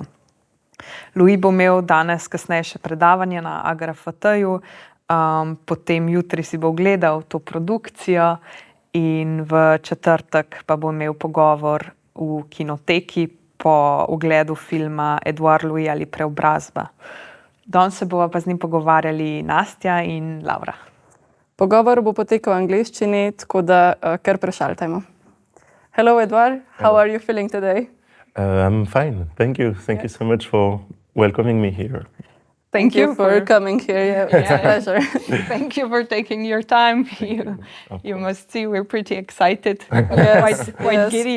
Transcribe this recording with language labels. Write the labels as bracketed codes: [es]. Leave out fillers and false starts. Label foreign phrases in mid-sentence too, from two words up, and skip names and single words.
[sl] Louis bo imel danes kasneje še predavanje na AGRFT-ju, potem jutri si bo ogledal to produkcijo in v četrtek pa bo imel pogovor v kinoteki po ogledu filma Édouard Louis ali Preobrazba. Danes se bova pa z njim pogovarjali Nastja in Laura. Pogovor bo potekal v angleščini, tako da kar prešaltajmo. [en] Hello, Édouard. How are you feeling today? I'm fine. Thank you. Thank you so much for welcoming me here. Thank you for coming here. Yeah, it's a pleasure. Thank you for taking your time. You must see we're pretty excited, quite giddy.